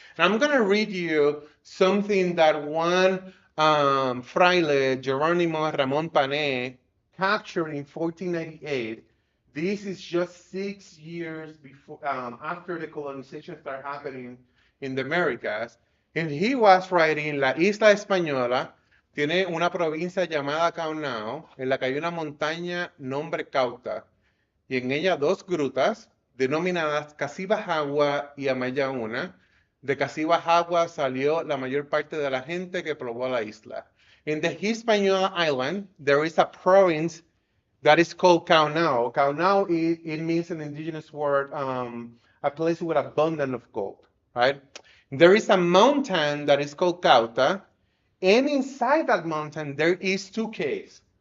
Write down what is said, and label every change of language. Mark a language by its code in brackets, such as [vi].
[en] And I'm going to read you something that one fraile, Geronimo Ramon Pané, captured in 1498. This is just 6 years before, after the colonization started happening in the Americas. And he was writing La Isla Española. [es] Tiene una provincia llamada Caunao, en la que hay una montaña nombre Cauta, y en ella dos grutas denominadas Casibajagua y Amayauna. De Casibajagua salió la mayor parte de la gente que pobló la isla. [en] In the Hispaniola Island, there is a province that is called Caunao. Caunao, it means an indigenous word, a place with abundance of gold, right? There is a mountain that is called Cauta, and inside that mountain, there is two caves.